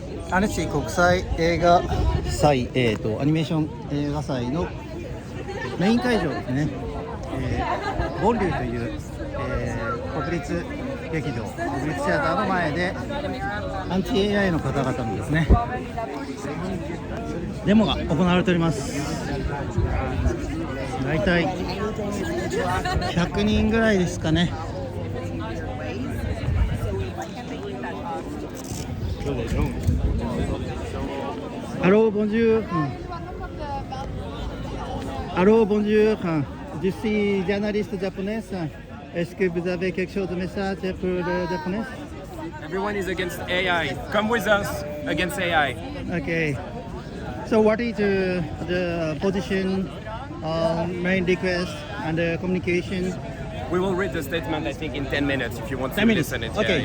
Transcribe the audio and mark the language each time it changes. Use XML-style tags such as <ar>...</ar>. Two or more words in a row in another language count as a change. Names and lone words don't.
<ja>アネシー国際映画祭、アニメーション映画祭のメイン会場ですね、ボンリューという、国立劇場、国立シアターの前でアンチ AI の方々のですねデモが行われております。だいたい100人ぐらいですかね。</ja> <fr>Allô, bonjour. Allô, bonjour. Je suis journaliste japonaise. Est-ce que vous avez quelque chose de message pour le japonais?</fr> <en>Everyone is against AI. Come with us against AI. Okay. So what is the position, main request and the communication? We will read the statement, I think, in 10 minutes if you want to 10 minutes. listen it. Okay,</en>